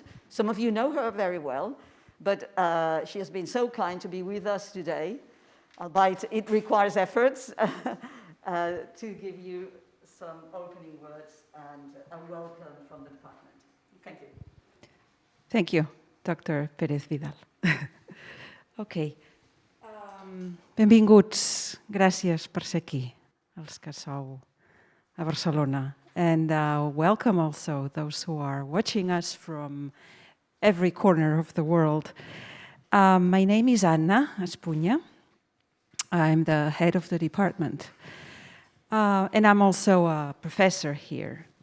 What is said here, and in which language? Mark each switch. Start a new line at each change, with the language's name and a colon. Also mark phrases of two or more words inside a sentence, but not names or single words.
English: Some of you know her very well, but she has been so kind to be with us today, albeit it requires efforts to give you some opening words and a welcome from the department. Thank you. Thank you, Dr. PérezVidal. Okay.
Catalan: Benvinguts, gràcies per ser aquí, els que sou a Barcelona.
English: And welcome also those who are watching us from every corner of the world. My name is Anna Espunya. I'm the head of the department. And I'm also a professor here.